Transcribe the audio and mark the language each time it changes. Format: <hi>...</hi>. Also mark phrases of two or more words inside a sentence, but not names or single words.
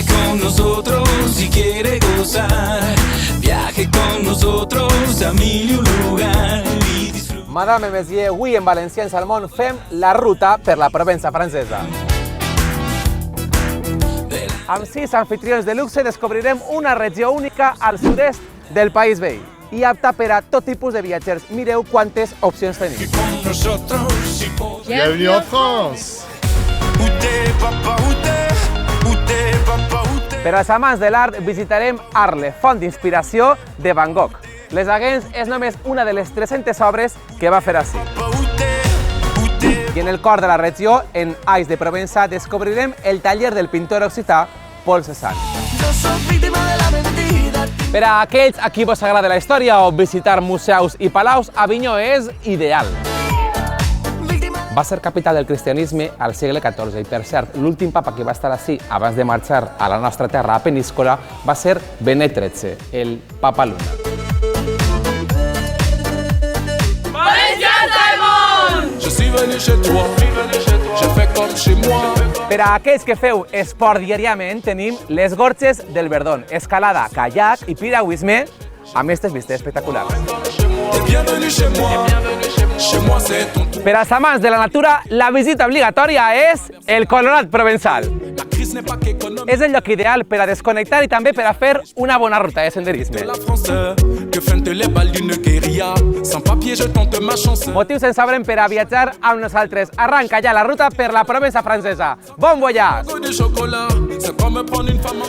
<es>con nosotros si quiere gozar. Viaje con nosotros a mil y un lugar y disfrute.</es> <fr>Madame et Messieurs,</fr> <ca>avui en Valencià en Salmón fem la ruta per la Provença francesa. Amb 6 anfitrions de luxe descobrirem una regió única al sud-est del país veí i apta per a tot tipus de viatgers. Mireu quantes opcions tenim.</ca> <es>Con nosotros si puedo.</es> <fr>Bienvenue en France. Où t'es, papa, où t'es? Où t'es, papa, où t'es?</fr> <ca>Per als amants de l'art visitarem Arles, font d'inspiració de Van Gogh. Les Haguens és només una de les 300 obres que va fer així.</ca> <fr>Où t'es? Où t'es?</fr> <ca>I en el cor de la regió, en Ais de Provença, descobrirem el taller del pintor occità Paul Cézanne.</ca> <es>Yo soy víctima de la mentira.</es> <ca>Per a aquells a qui vos agrada la història o visitar museus i palaus, Avinyó és ideal. Va ser capital del cristianisme al segle XIV i, per cert, l'últim papa que va estar així abans de marxar a la nostra terra, a Peníscola, va ser Benet XIII, el papa Luna.</ca> <fr>Je suis venu chez toi. Je fais comme chez moi.</fr> <ca>Per a aquells que feu esport diàriament, tenim les Gorges del Verdon, escalada, caiac i piragüisme, amb aquestes vistes espectaculars.</ca> <fr>Bienvenue chez moi. Chez moi c'est ton tour.</fr> <ca>Per als amants de la natura, la visita obligatòria és el Colonat Provençal.</ca> <fr>La crise n'est pas qu'économique.</fr> <ca>És el lloc ideal per a desconnectar i també per a fer una bona ruta de senderisme.</ca> <fr>La France que feintent les balles d'une guérilla. Sans papier je tente ma chance.</fr> <ca>Motius en sabrem per a viatjar amb nosaltres. Arranca ja la ruta per la Provença francesa.</ca> <fr>Bon voyage! De chocolat, c'est comme prendre une femme en</fr>